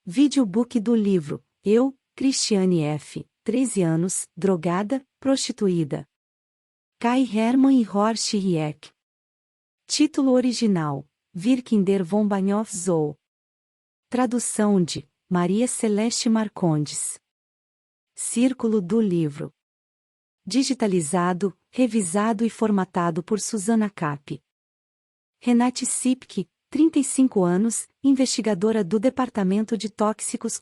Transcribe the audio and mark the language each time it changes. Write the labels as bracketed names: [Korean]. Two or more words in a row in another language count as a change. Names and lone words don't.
[Portuguese] Videobook do livro, Eu, Cristiane F., 13 anos, drogada, prostituída. Kai Hermann e Horst Rieck. Título original, Wir Kinder von Bahnhof Zoo. Tradução de Maria Celeste Marcondes. Círculo do livro. Digitalizado, revisado e formatado por Susana Cap. Renate Sipke, 35 anos, investigadora do Departamento de Tóxicos.